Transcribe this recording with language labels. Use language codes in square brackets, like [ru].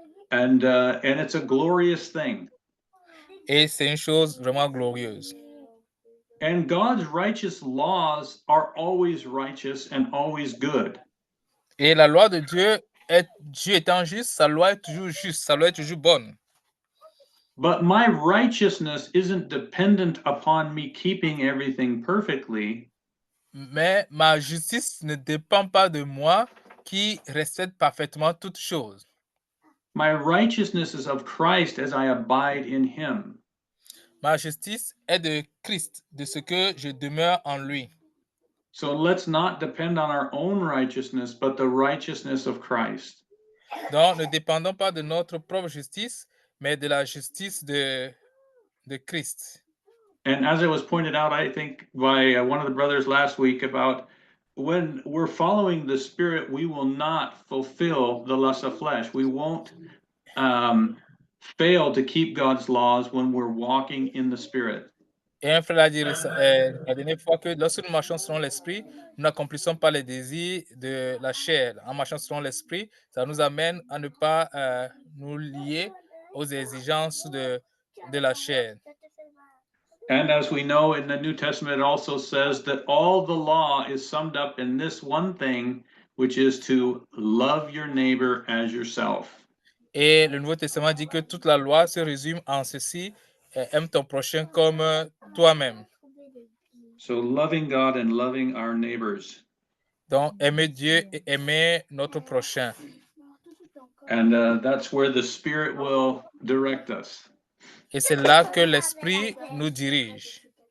[en] And it's a glorious thing. [fr] Et c'est une chose vraiment glorieuse. [en] And God's righteous laws are always righteous and always good. [fr] Et la loi de Dieu étant juste, sa loi est toujours juste, sa loi est toujours bonne. [en] But my righteousness isn't dependent upon me keeping everything perfectly. [fr] Mais ma justice ne dépend pas de moi qui respecte parfaitement toutes choses. [en] My righteousness is of Christ as I abide in him. [fr] Ma justice est de Christ, de ce que je demeure en lui. [en] So let's not depend on our own righteousness, but the righteousness of Christ. [fr] Donc, ne dépendons pas de notre propre justice, mais de la justice de Christ. [en] And as it was pointed out, I think by one of the brothers last week, about when we're following the Spirit, we will not fulfill the lust of flesh. We won't fail to keep God's laws when we're walking in the Spirit. [fr] Et un frère a dit la dernière fois que lorsque nous marchons selon l'esprit, nous n'accomplissons pas les désirs de la chair. En marchant selon l'esprit, ça nous amène à ne pas nous lier aux exigences de la chair. [en] And as we know in the New Testament, it also says that all the law is summed up in this one thing, which is to love your neighbor as yourself. [fr] Et le Nouveau Testament dit que toute la loi se résume en ceci, aime ton prochain comme toi-même. [en] So loving God and loving our neighbors. [fr] Donc, aimer Dieu et aimer notre prochain. [en] And that's where the Spirit will direct us. [fr] Et c'est là que l'Esprit nous dirige.